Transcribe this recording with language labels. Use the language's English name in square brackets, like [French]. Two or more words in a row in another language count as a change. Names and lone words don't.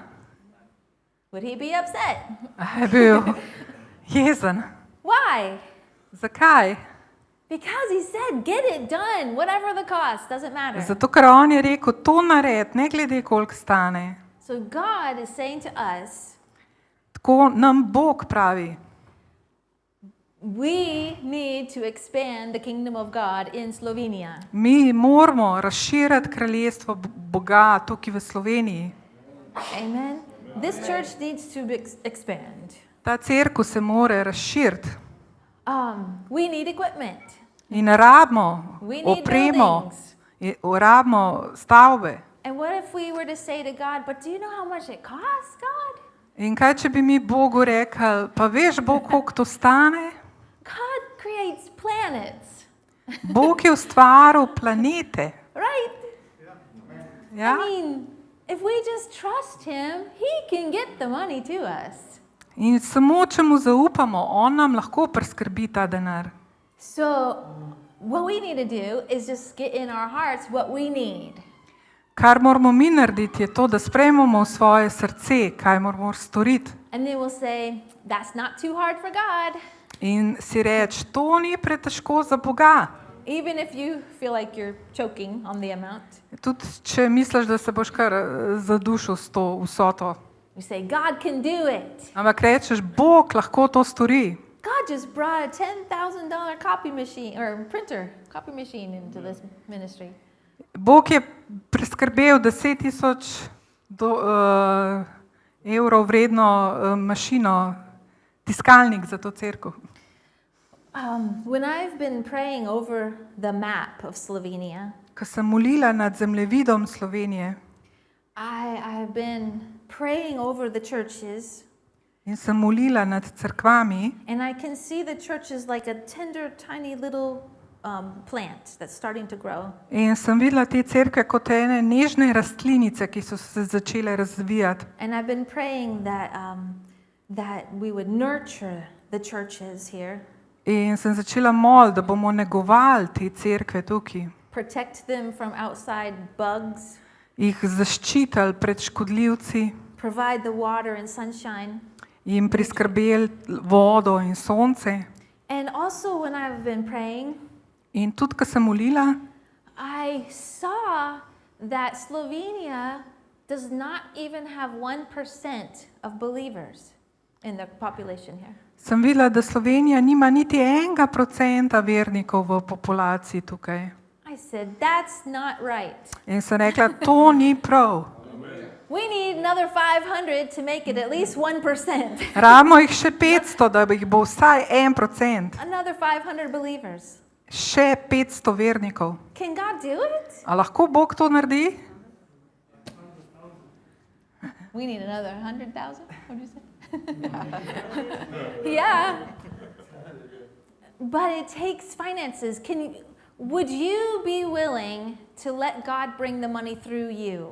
[English] Would he be upset? [Slovenian] A je bil jezen? [English] Why? [Slovenian] Zakaj? [English] Because he said, get it done, whatever the cost, doesn't matter. [Slovenian] Zato, ker on je rekel, to naredi, ne glede, koliko stane. [English] So God is saying to us, [Slovenian] Tako nam Bog pravi. [English] we need to expand the kingdom of God in Slovenia. [Slovenian] Mi moramo razširiti kraljestvo Boga tukaj v Sloveniji. [English] Amen. This church needs to expand. [Slovenian] Ta cerkev se mora razširiti. [English] We need equipment. [Slovenian] In rabimo [English] We need [Slovenian] opremo, [English] buildings. [Slovenian] rabimo stavbe. [English] And what if we were to say to God, but do you know how much it costs, God? [Slovenian] In kaj, če bi mi Bogu rekli, pa veš, Bog, koliko to stane? [English] God creates planets, [Slovenian] Bog je ustvaril planete. [English] right? [Slovenian] Ja? [English] I mean, if we just trust Him, He can get the money to us. [Slovenian] In samo, če mu zaupamo, on nam lahko priskrbi ta denar. [English] So, what we need to do is just get in our hearts what we need. [Slovenian] Kar moramo mi narediti, je to, da sprejmemo v svoje srce, kaj moramo storiti. [English] And then we'll say, that's not too hard for God. [Slovenian] In si reči, to ni pretežko za Boga. [English] Even if you feel like you're choking on the amount. [Slovenian] Tudi, če misliš, da se boš kar zadušil s to vsoto. [English] We say, God can do it. [Slovenian] Ampak rečeš, Bog lahko to stori. [English] God just brought a $10,000 copy machine or copy machine into this ministry. [Slovenian] Bog je priskrbel 10,000 evrov vredno mašino, tiskalnik za to cerkev. [English] When I've been praying over the map of Slovenia, [Slovenian] Ko sem molila nad zemljevidom Slovenije [English] I've been praying over the churches, [Slovenian] in sem molila nad cerkvami, [English] and I can see the churches like a tender, tiny little plant that's starting to grow. [Slovenian] in sem videla te cerkve kot ene nežne rastlinice, ki so se začele razvijati. [English] And I've been praying that we would nurture the churches here, [Slovenian] In sem začela moliti, da bomo negovali te cerkve tukaj, [English] protect them from outside bugs, [Slovenian] jih zaščitili pred škodljivci, [English] provide the water and sunshine, [Slovenian] jim priskrbeli vodo in sonce. [English] And also when I've been praying, [Slovenian] In tudi, ko sem molila, [English] I saw that Slovenia does not even have 1% of believers in the population here. [Slovenian] sem videla, da Slovenija nima niti 1% vernikov v populaciji tukaj. [English] I said, that's not right. [Slovenian] In sem rekla, to ni prav. [English] We need another 500 to make it at least 1%. [Slovenian] Rabimo jih še 500, da jih bo vsaj 1%. [English] Another 500 believers. [Slovenian] Še 500 vernikov. [English] Can God do it? [Slovenian] A lahko Bog to naredi? [English] We need another 100,000? What did you say? Yeah. But it takes finances. Would you be willing to let God bring the money through you?